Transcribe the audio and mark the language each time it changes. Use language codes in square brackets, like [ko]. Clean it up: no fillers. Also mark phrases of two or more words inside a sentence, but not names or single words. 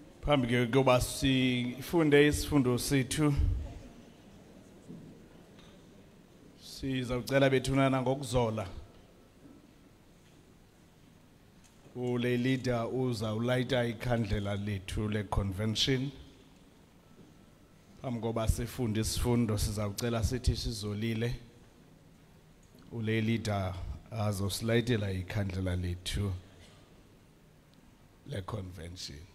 [xh] Phambi ke kuba sifunde isifundo sethu sizawucela bethunana ngokuzola. Ule leader uzawulayita ikhandlela lethu le convention. Phambi koba sifunde isifundo sizawucela sithi sizolile. Ule leader azosilayitela ikhandlela lethu le convention.